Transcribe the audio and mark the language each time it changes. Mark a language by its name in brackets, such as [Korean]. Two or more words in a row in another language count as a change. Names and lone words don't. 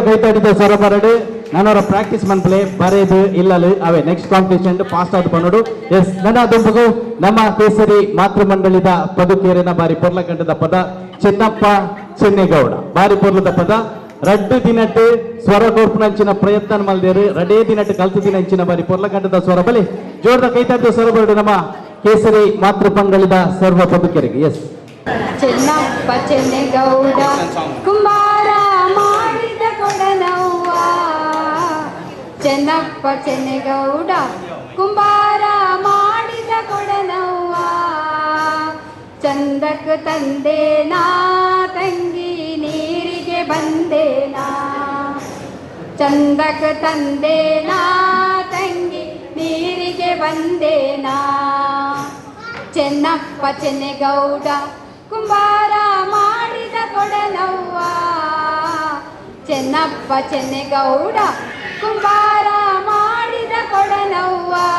[Tulu] ಕೈ ತಡಿದ ಸ್ವರ ಬರಡು ನಾನವರ ಪ್ರಾಕ್ಟೀಸ್ ಮನ್ಪಲೆ ಬರೆದು ಇಲ್ಲಲು ಅವೇ [English] next competition fast [Tulu] ಆದ ಪನ್ನೋಡು ಎಸ್ ನನ್ನ ದುಂಬಗು ನಮ್ಮ ಕೇಸರಿ ಮಾತೃ ಮಂಡಳಿದ ಪದುಕೇರಿನ ಬಾರಿ ಪೊರ್ಲಕಂಡದ ಪದ ಚೆನ್ನಪ್ಪ ಚೆನ್ನೇಗೌಡ ಬಾರಿ ಪೊರ್ಲದ ಪದ ರಡ್ಡು ದಿನಟ್ಟು ಸ್ವರ ಕೋರ್ಪುನಂಚಿನ ಪ್ರಯತ್ನ ಮಲ್ದೇರು ರಡೇ ದಿನಟ್ಟು ಕಲ್ತು ದಿನಂಚಿನ ಬಾರಿ ಪೊರ್ಲಕಂಡದ ಸ್ವರ ಬಲಿ ಜೋರ್ದ ಕೈ ತಡಿದ ಸ್ವರ ಬರಡು ನಮ್ಮ ಕೇಸರಿ ಮಾತೃ ಮಂಡಳಿದ ಸರ್ವ ಪದುಕೇರಿಗೆ ಎಸ್ [Kannada] ಚೆನ್ನಪ್ಪ ಚೆನ್ನೇಗೌಡ ಕುಂಬಾರ ಮಾಡಿದ ಕೊಡನವ್ವ ಚೆನ್ನಪ್ಪ ಚೆನ್ನೇಗೌಡ ಕುಂಬಾರ ಮಾಡಿದ ಕೊಡನವ್ವ ಚಂದಕ್ಕೆ ತಂದೇನಾ ತಂಗಿ ನೀರಿಗೆ ಬಂದೇನಾ ಚಂದಕ್ಕೆ ತಂದೇನಾ ತಂಗಿ ನೀರಿಗೆ ಬಂದೇನಾ ಚೆನ್ನಪ್ಪ ಚೆನ್ನೇಗೌಡ ಕುಂಬಾರ ಮಾಡಿದ ಕೊಡನವ್ವ ಚೆನ್ನಪ್ಪ ಚೆನ್ನೇಗೌಡ ಕುಂಬಾರ ಮಾಡಿದ ಕೊಡನವ್ವ